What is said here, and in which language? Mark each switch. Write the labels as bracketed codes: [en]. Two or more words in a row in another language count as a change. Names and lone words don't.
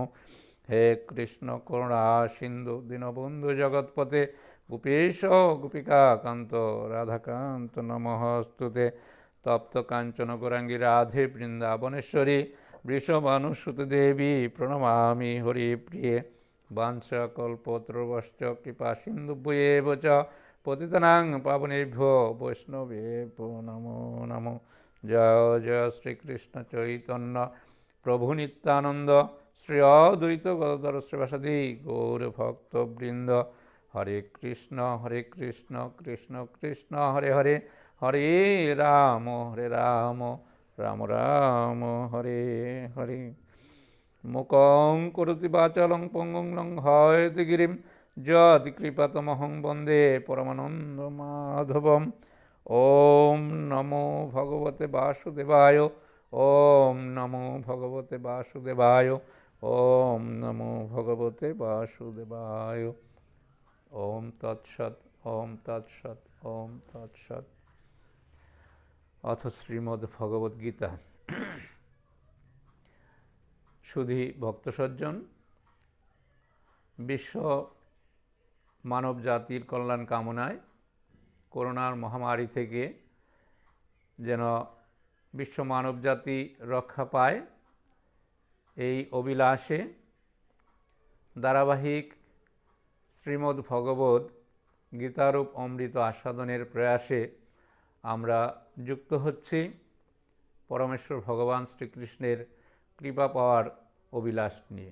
[sa] হে কৃষ্ণ করুণা সিন্ধু দীনবন্ধু জগৎপতে গোপীশ গোপিকা কান্ত রাধাকান্ত নমস্তুতে। তপ্ত কাঞ্চন গৌরাঙ্গী রাধে বৃন্দাবনেশ্বরী বৃষভানুসুতে দেবী প্রণমামি হরিপ্রিয়ে। বাঞ্ছাকল্পতরুশ্চ কৃপা সিন্ধুভ্যেব চ পতিতানাং পাবনেভ্যো বৈষ্ণবেভ্যো নমো নমো। জয় জয় শ্রীকৃষ্ণ চৈতন্য প্রভু নিত্যানন্দ শ্রী অদ্বৈত গদাধর শ্রীবাসাদি গৌরভক্তবৃন্দ। হরে কৃষ্ণ কৃষ্ণ কৃষ্ণ হরে হরে, হরে রাম রাম রাম হরে হরে। মুকং করোতি বাচালং পঙ্গং লঙ্ঘয়তে গিরিম যৎ কৃপাতমহং বন্দে পরমানন্দ মাধবম। ওম নমো ভগবতে বাসুদেবায়, ওম নমো ভগবতে বাসুদেবায়, ওম নমো ভগবতে বাসুদেবায়। ওম তৎসৎ ওম তৎসৎ ওম তৎসৎ। অথ শ্রীমদ্ ভগবদ গীতা। [bn] সুধী ভক্ত সজ্জন, বিশ্ব মানব জাতির কল্যাণ কামনায় করোনার মহামারী থেকে যেন বিশ্ব মানব জাতি রক্ষা পায়, এই অভিলাষে ধারাবাহিক শ্রীমদ্ ভগবদ গীতারূপ অমৃত আস্বাদনের প্রয়াসে আমরা যুক্ত হচ্ছি পরমেশ্বর ভগবান শ্রীকৃষ্ণের কৃপা পাওয়ার অভিলাষ নিয়ে।